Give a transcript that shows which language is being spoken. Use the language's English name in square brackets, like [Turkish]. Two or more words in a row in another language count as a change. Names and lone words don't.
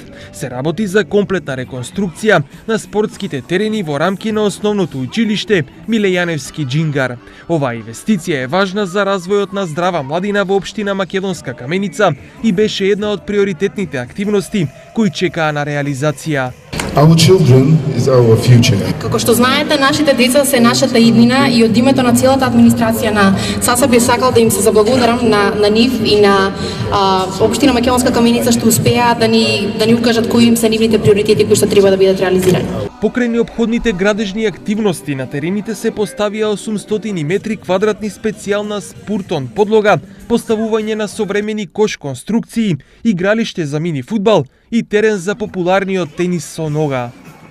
[Macedonian] Се работи за комплетна реконструкција на спортските терени во рамки на основното училиште Миле Јаневски Џингар. Оваа инвестиција е важна за развојот на здрава младина во општина Македонска Каменица и беше една од приоритетните активности кои чекаа на реализација. [English] Our children is our future. [Macedonian] Како што знаете, нашите деца се нашата иднина и од името на целата администрација на САСА би сакал да им се заблагодарам на нив и на општина Македонска Каменица што успеа да ни укажат кои им се нивните приоритети кои што треба да бидат реализирани. Покрај неопходните градежни активности на терените се поставија 800 метри квадратни специјална спуртон подлога, поставување на современи кош конструкции, игралиште за мини фудбал и терен за популарниот тенис со нога.